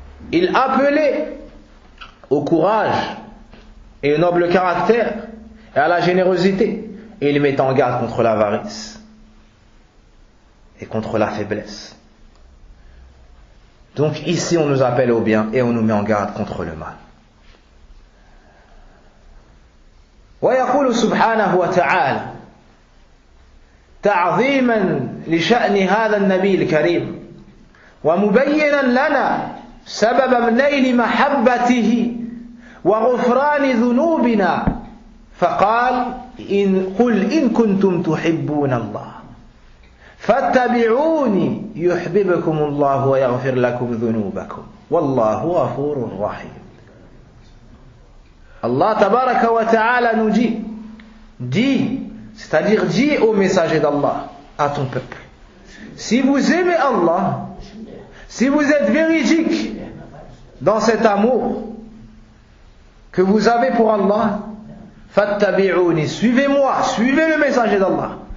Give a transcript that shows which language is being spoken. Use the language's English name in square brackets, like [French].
[French] Il appelait au courage et au noble caractère et à la générosité et il mettait en garde contre l'avarice et contre la faiblesse. Donc ici on nous appelle au bien et on nous met en garde contre le mal. [Arabic] ويقول سبحانه وتعالى تعظيما لشأن هذا النبي الكريم ومبينا لنا سبب نيل محبته وغفران ذنوبنا فقال قل إن كنتم تحبون الله فاتبعوني يحببكم الله ويغفر لكم ذنوبكم والله غفور رحيم. [French] Allah tabaraka wa ta'ala nous dit, c'est-à-dire dit au messager d'Allah, à ton peuple, si vous aimez Allah, si vous êtes véridique dans cet amour que vous avez pour Allah, fattabi'uni, suivez-moi, suivez le messager d'Allah.